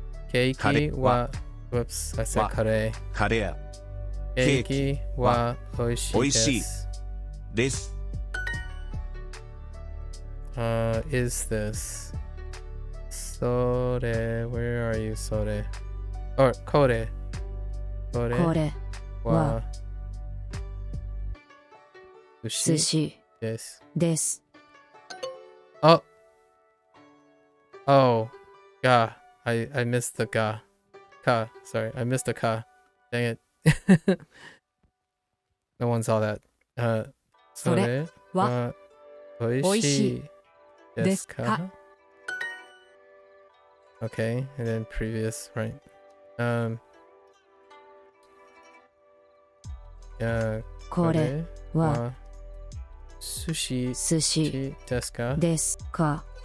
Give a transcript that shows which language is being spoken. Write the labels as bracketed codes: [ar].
[en] ケーキは、Whoops, I said カレー。 [ja] カレー。ケーキは美味しいです。美味しいです。 [en] Is this? それ、where are you, それ。 [ja] or これ。これは寿司です。 [en] Oh, ga. I missed the ga. Ka. Sorry, I missed the ka. Dang it. No one saw that. [ja] それは美味しいですか? [en] Okay, and then previous, right? Yeah. [ja] これは Sushi. Sushi. Desu ka? Desu ka?